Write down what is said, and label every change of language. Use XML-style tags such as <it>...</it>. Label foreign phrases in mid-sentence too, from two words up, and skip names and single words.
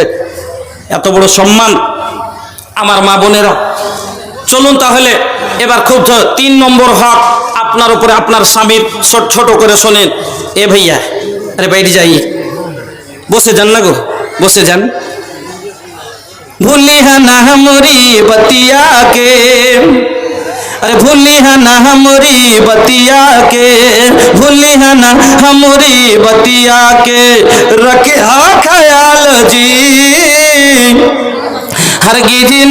<bn>এত বড় সম্মান আমার মা বোনেরা। চলুন তাহলে এবার খুব 3 নম্বর হক আপনার উপরে আপনার স্বামীর, ছোট করে শোনেন। এ ভাইয়া, আরে বাইরে যাই, বসে যান না গো, বসে যান।</bn> <bho>भूली ना हमरी बतिया के, अरे भूली है ना हमरी बतिया के, भूली है ना हमरी बतिया के, रखे हा ख्याल जी, हरगिज</bho>